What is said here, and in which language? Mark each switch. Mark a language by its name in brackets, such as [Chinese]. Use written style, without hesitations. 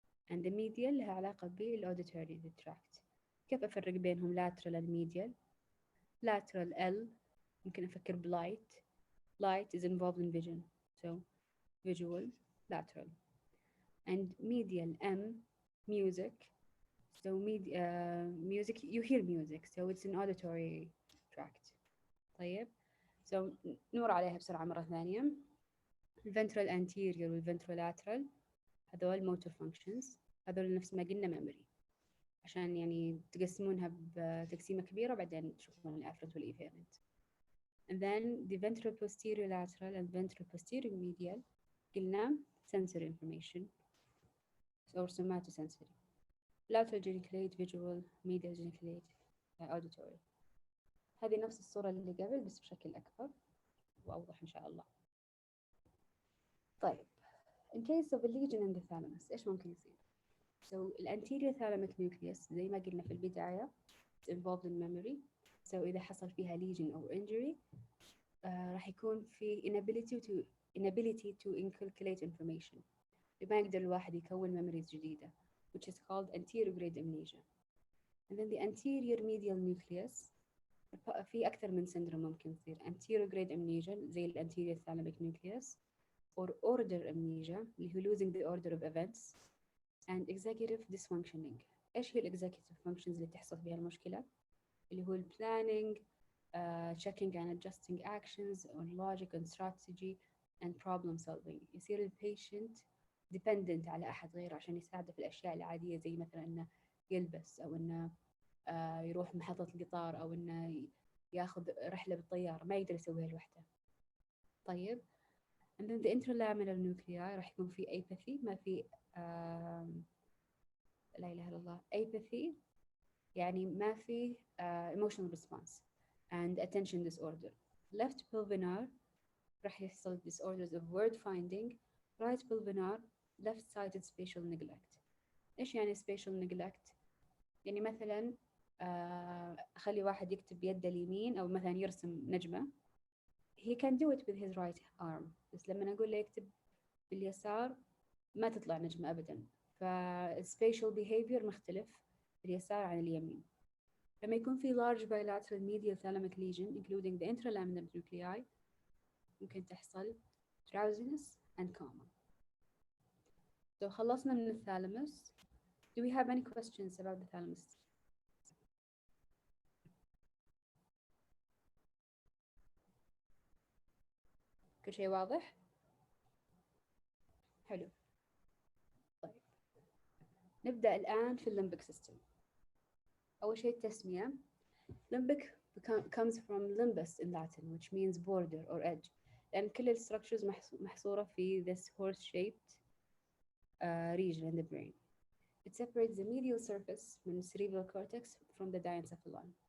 [English] and the medial [Arabic] لها علاقة بالauditory tract. كيف أفرق بينهم lateral and medial؟ lateral L ممكن أفكر بlight. [English] Light is involved in vision, so visual, lateral. And medial M, music. So music, you hear music, so it's an auditory tract. [Arabic] طيب. So نمر عليها بسرعة مرة ثانية. الventral anterior والventrolateral هذول motor functions. هذول نفس ما قلنا memory. عشان يعني تقسمونها بتقسيمة كبيرة بعدين تشوفون الافرنت والefferent. [English] And then the ventral posterior lateral and ventral posterior medial قلنا sensory information or somatosensory. lateral geniculate visual, medial geniculate auditory. [Arabic] هذه نفس الصورة اللي قبل بس بشكل أكبر وأوضح إن شاء الله. [English] طيب in case of a lesion in the thalamus [Arabic] إيش ممكن يصير؟ [English] So الانterior thalamic nucleus [Arabic] زي ما قلنا في البداية [English] it's involved in memory. [Arabic] So إذا حصل فيها lesion أو injury راح يكون في inability to inculcate information. ما يقدر الواحد يكون memories جديدة [English] which is called anterograde amnesia. And then the anterior medial nucleus [Arabic] في أكثر من syndrome ممكن يصير [English] anterograde amnesia زي الانterior thalamic nucleus or order amnesia [Arabic] اللي هو [English] losing the order of events and executive dysfunctioning. [Arabic] إيش هي [English] executive functions [Arabic] اللي تحصل فيها المشكلة؟ اللي هو [English] planning, checking and adjusting actions on logic and strategy and problem solving. [Arabic] يصير البيشنت dependent على أحد غيره عشان يساعده في الأشياء العادية زي مثلا إنه يلبس أو إنه يروح محطة القطار أو إنه ياخذ رحلة بالطيارة ما يقدر يسويها لوحده. طيب and then the interlaminar nuclei راح يكون في apathy ما في لا إله إلا الله apathy يعني ما في emotional response [English] and attention disorder. left pulvinar راح يحصل disorders of word finding. right pulvinar left-sided spatial neglect. [Arabic] إيش يعني spatial neglect؟ يعني مثلا أخلي واحد يكتب بيده اليمين أو مثلا يرسم نجمة. [English] he can do it with his right arm [Arabic] بس لما أقول له يكتب باليسار ما تطلع نجمة أبدا. فالspatial behavior مختلف اليسار عن اليمين. لما يكون في [English] large bilateral medial thalamic lesion including the intralaminar nuclei [Arabic] ممكن تحصل [English] drowsiness and coma. [Arabic] So خلصنا من الثالاموس. [English] Do we have any questions about the thalamus? [Arabic] كل شيء واضح؟ حلو. طيب نبدأ الآن في الليمبك سيستم. أول شيء التسمية. [English] Limbic comes from limbus in Latin which means border or edge. [Arabic] لأن كل الستراكشرز محصورة في [English] this horse-shaped region in the brain. It separates the medial surface من cerebral cortex from the diencephalon.